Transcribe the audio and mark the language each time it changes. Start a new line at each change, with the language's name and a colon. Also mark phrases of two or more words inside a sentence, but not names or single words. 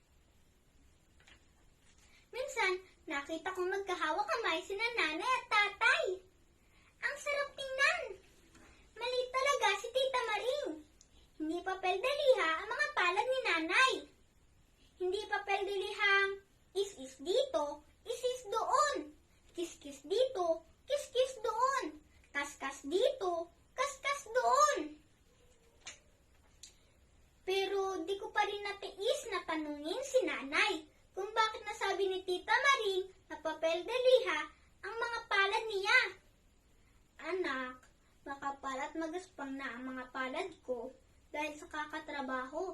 Filipino: Minsan, nakita kong magkahawak kamay sina nanay at tatay. Ang sarap tingnan. Maliit talaga si Tita Maring. Hindi papel de liha ang mga palad ni nanay. Hindi papel de lihang is-is dito, is-is doon. Kis-kis dito, kis-kis doon. Kas-kas dito, kas-kas doon. Pero di ko pa rin natiis na tanungin si nanay kung bakit nasabi ni Tita Maring na papel de liha ang mga palad niya. Anak, baka pala't magaspang na ang mga palad ko dahil sa kakatrabaho.